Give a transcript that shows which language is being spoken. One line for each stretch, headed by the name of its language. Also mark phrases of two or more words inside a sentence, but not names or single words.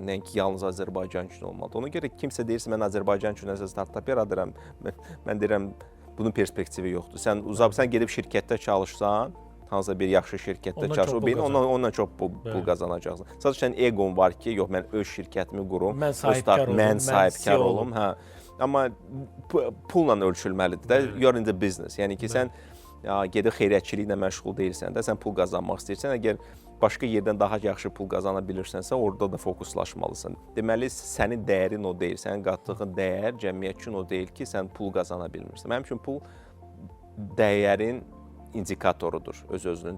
Azerbaijani: Nəinki yalnız Azərbaycan üçün olmalıdır. Ona görə kimsə deyirsə mən Azərbaycan üçün nəsə startap yaradıram, mən deyirəm bunun perspektivi yoxdur. Sən gedib şirkətdə çalışsan, hansısa bir yaxşı şirkətdə çalışsan, ondan çox pul qazanacaqsan. Sadəcə sənin eqon var ki, yox mən öz şirkətimi qurum, mən sahibkar olum. Amma pulla ölçülməlidir də,
English: you're in the business.
Azerbaijani: Yəni ki, sən gedib xeyriyyətçiliklə məşğul deyilsən də, sən pul qazanmaq istəyirsən, əgər başqa yerdən daha yaxşı pul qazana bilirsənsə, orada da fokuslaşmalısan. Deməli, sənin dəyərin o deyil, sənin qatdığın dəyər cəmiyyət üçün o deyil ki, sən pul qazana bilmirsən. Mənim üçün pul dəyərin indikatorudur öz-özlüyündə.